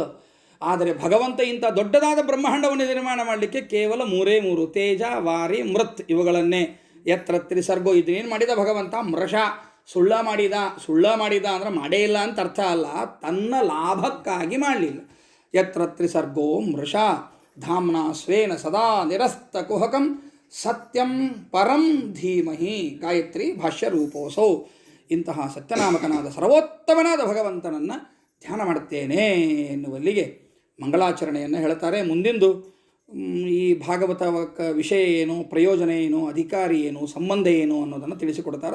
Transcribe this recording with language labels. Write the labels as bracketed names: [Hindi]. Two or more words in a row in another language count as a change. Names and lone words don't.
[Kannada] ಆದರೆ ಭಗವಂತ ಇಂಥ ದೊಡ್ಡದಾದ ಬ್ರಹ್ಮಾಂಡವನ್ನು ನಿರ್ಮಾಣ ಮಾಡಲಿಕ್ಕೆ ಕೇವಲ 3 [Sanskrit] ತೇಜ ವಾರಿ ಮೃತ್ [Kannada] ಇವುಗಳನ್ನೇ. [Sanskrit] ಯತ್ರ ತ್ರಿಸರ್ಗೋ, [Kannada] ಇದನ್ನೇನು ಮಾಡಿದ ಭಗವಂತ, ಮೃಷ ಸುಳ್ಳ ಮಾಡಿದ ಅಂದರೆ ಮಾಡೇ ಇಲ್ಲ ಅಂತ ಅರ್ಥ ಅಲ್ಲ, ತನ್ನ ಲಾಭಕ್ಕಾಗಿ ಮಾಡಲಿಲ್ಲ. [Sanskrit] ಯತ್ರ ತ್ರಿಸರ್ಗೋ ಮೃಷ ಧಾಮ್ನಾ ಸ್ವೇನ ಸದಾ ನಿರಸ್ತ ಕುಹಕಂ ಸತ್ಯಂ ಪರಂ ಧೀಮಹಿ ಗಾಯತ್ರಿ ಭಾಷ್ಯ ರೂಪೋಸೌ. [Kannada] ಇಂತಹ ಸತ್ಯನಾಮಕನಾದ ಸರ್ವೋತ್ತಮನಾದ ಭಗವಂತನನ್ನು ಧ್ಯಾನ ಮಾಡುತ್ತೇನೆ ಎನ್ನುವಲ್ಲಿಗೆ ಮಂಗಳಾಚರಣೆಯನ್ನು ಹೇಳ್ತಾರೆ. ಮುಂದಿಂದು ಈ ಭಾಗವತ ವಿಷಯ ಏನು, ಪ್ರಯೋಜನ ಏನು, ಅಧಿಕಾರಿ ಏನು, ಸಂಬಂಧ ಏನು ಅನ್ನೋದನ್ನು ತಿಳಿಸಿಕೊಡ್ತಾರೆ.